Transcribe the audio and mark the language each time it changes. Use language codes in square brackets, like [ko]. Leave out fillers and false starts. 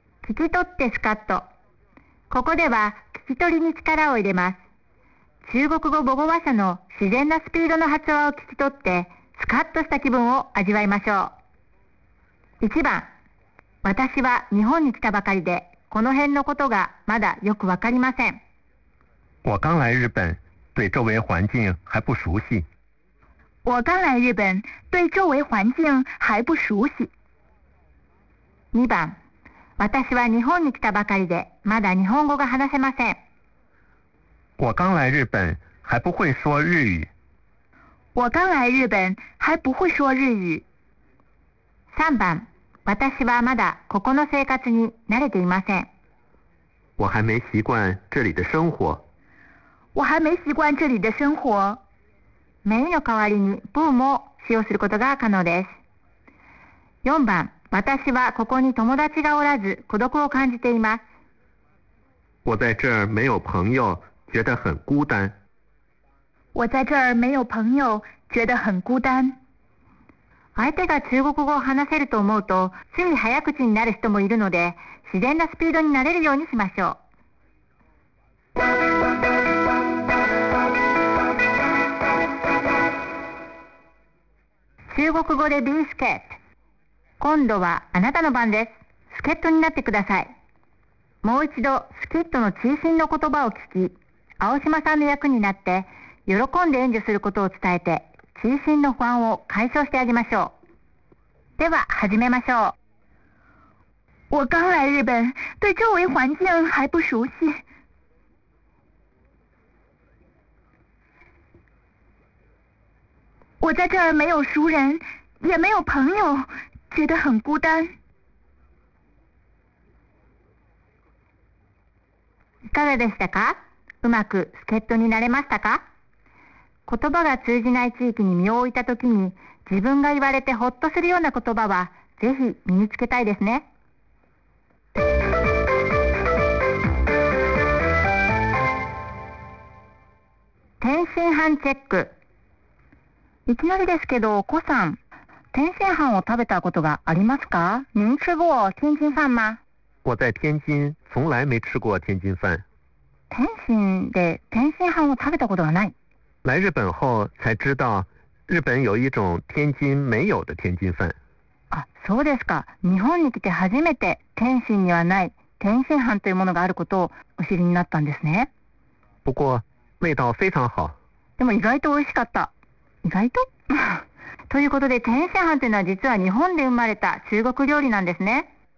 [ja] 聞き取ってスカッと。ここでは聞き取りに力を入れます。中国語母語話者の自然なスピードの発話を聞き取って、スカッとした気分を味わいましょう。 1番、私は日本に来たばかりで、この辺のことがまだよくわかりません。 [zh] 我刚来日本、对周围环境还不熟悉。我刚来日本、对周围环境还不熟悉。 [ja] 2番、私は日本に来たばかりで、まだ日本語が話せません。 [zh] 我刚来日本、还不会说日语。我刚来日本，还不会说日语。 [ja] 3番、私はまだここの生活に慣れていません。 [zh] 我还没习惯这里的生活。我还没习惯这里的生活。 [ja] 麺の代わりにブーも使用することが可能です。 4番、私はここに友達がおらず孤独を感じています。 [zh] 我在这儿没有朋友，觉得很孤单。我在这儿没有朋友，觉得很孤单。 [ja] 相手が中国語を話せると思うと、つい早口になる人もいるので、自然なスピードになれるようにしましょう。中国語でビースケット。今度はあなたの番です。スケットになってください。もう一度スキットの中心の言葉を聞き、青島さんの役になって、喜んで援助することを伝えて、中心の不安を解消してあげましょう。では始めましょう。 [zh] 我刚来日本，对周围环境还不熟悉。我在这儿没有熟人，也没有朋友，觉得很孤单。 [ja] いかがでしたか？うまく助っ人になれましたか？言葉が通じない地域に身を置いたときに、自分が言われてほっとするような言葉は、ぜひ身につけたいですね。天津飯チェック。いきなりですけど、コさん、天津飯を食べたことがありますか？ [zh] 您吃过天津飯吗？我在天津从来没吃过天津飯。 [ja] 天津で天津飯を食べたことがない。 [zh] 来日本后才知道，日本有一种天津没有的天津飯。 [ja] あ、そうですか。日本に来て初めて天津にはない天津飯というものがあることをお知りになったんですね。 [zh] 不过味道非常好。 [ja] でも意外と美味しかった。意外と？ということで、天津飯というのは実は日本で生まれた中国料理なんですね。